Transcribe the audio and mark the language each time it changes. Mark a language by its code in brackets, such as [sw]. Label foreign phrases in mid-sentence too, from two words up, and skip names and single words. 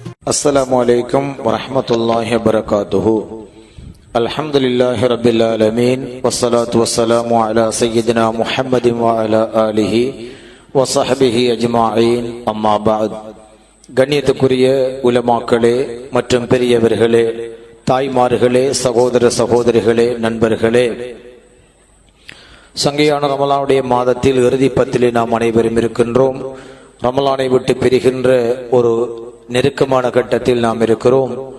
[ar] السلام عليكم ورحمة الله وبركاته. الحمد لله رب العالمين والصلاة والسلام على سيدنا محمد وعلى آله وصحبه أجمعين. أما بعد. [ta] கண்ணியத்துக்குரிய உலமாக்களே மற்றும் பெரியவர்களே, தாய்மார்களே, சகோதர சகோதரிகளே, நண்பர்களே, சங்கையான ரமலானுடைய மாதத்தில் இறுதி பத்திலே நாம் அனைவரும் இருக்கின்றோம். ரமலானை விட்டு பிரிகின்ற ஒரு நெருக்கமான கட்டத்தில் நாம் இருக்கிறோம்.